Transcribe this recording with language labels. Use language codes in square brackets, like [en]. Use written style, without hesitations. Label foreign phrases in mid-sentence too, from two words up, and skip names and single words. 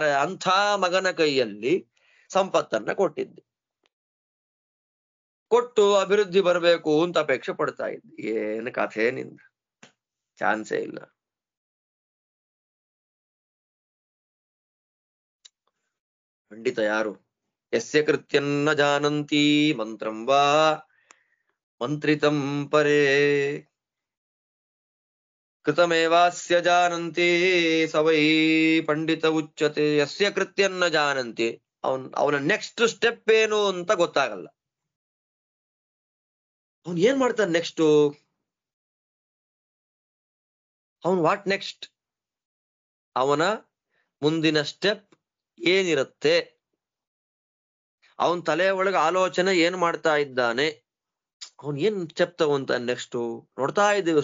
[kn] ಅಂಥ ಮಗನ ಕೈಯಲ್ಲಿ ಸಂಪತ್ತನ್ನ ಕೊಟ್ಟಿದ್ದೆ, ಕೊಟ್ಟು ಅಭಿವೃದ್ಧಿ ಬರಬೇಕು ಅಂತ ಅಪೇಕ್ಷೆ ಪಡ್ತಾ ಇದ್ದೆ. ಏನು ಕಥೆ ನಿಂದ, ಚಾನ್ಸೇ ಇಲ್ಲ. ಖಂಡಿತ ಯಾರು [sa] ಯಸ್ಯ ಕೃತ್ಯನ್ನ ಜಾನಂತಿ ಮಂತ್ರಂ ವಾ ಮಂತ್ರಿತಂ ಪರೇ ಕೃತಮೇವಾಸ್ಯ ಜಾನಂತಿ ಸವೈ ಪಂಡಿತ ಉಚ್ಯತೆ. ಯಸ್ಯ ಕೃತ್ಯನ್ನ ಜಾನಂತಿ, [kn] ಅವನ [en] next step [kn] ಏನು ಅಂತ ಗೊತ್ತಾಗಲ್ಲ. ಅವನ್ ಏನ್ ಮಾಡ್ತಾನೆ ನೆಕ್ಸ್ಟ್, ಅವನ್ [en] what next, [kn] ಅವನ ಮುಂದಿನ ಸ್ಟೆಪ್ ಏನಿರುತ್ತೆ, ಅವನ್ ತಲೆ ಒಳಗೆ ಆಲೋಚನೆ ಏನ್ ಮಾಡ್ತಾ ಇದ್ದಾನೆ, ಅವನ್ ಏನ್ ಸ್ಟೆಪ್ ತಗೊಂತಾನೆ ನೆಕ್ಸ್ಟ್ ನೋಡ್ತಾ ಇದ್ದೀವಿ.